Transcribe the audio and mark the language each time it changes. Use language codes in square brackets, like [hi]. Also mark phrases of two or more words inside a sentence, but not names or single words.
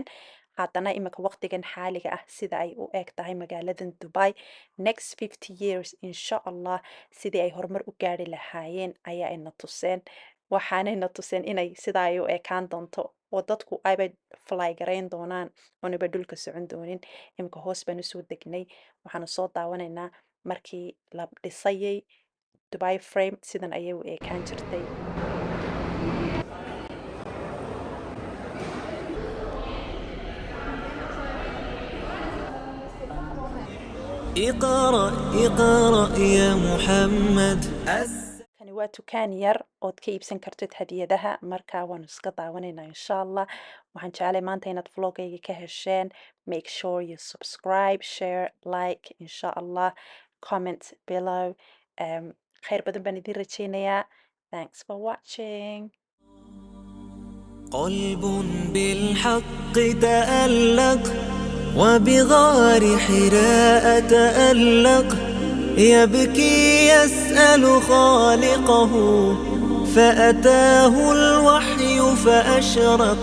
[so] haddana imika waqtigan xaaliga ah sida ay u eg tahay magaaladan Dubai. [en] next 50 years [ar] إن شاء الله [so] sidii ay horumar u gaari lahaayeen ayaa ina tuseen. waxaanayna tuseen inay sida ay u ekaan doonto oo dadku ayba fly garayn doonaan oonaba dhulka socon doonin. imika hoos baan usoo degnay, waxaanu soo daawanaynaa markii la dhisayay Dubai Frame sidan ayay u ekaan jirtay. [ar] اقرأ اقرأ يا محمد. [so] kani waa dukaan yar ood ka iibsan kartid hadiyadaha, marka waanu iska daawanaynaa [ar] إن شاء الله. [so] waxaan jeclay maanta inaad vlogayga ka hesheen. [en] make sure you subscribe, share, like [ar] إن شاء الله, [en] comment below. [so] khayr badan baan idin rajaynayaa. [en] thanks for watching. [ar] قلب بالحق تألق وبغار حراء تألق. يبكي يسأل خالقه فأتاه الوحي فأشرق.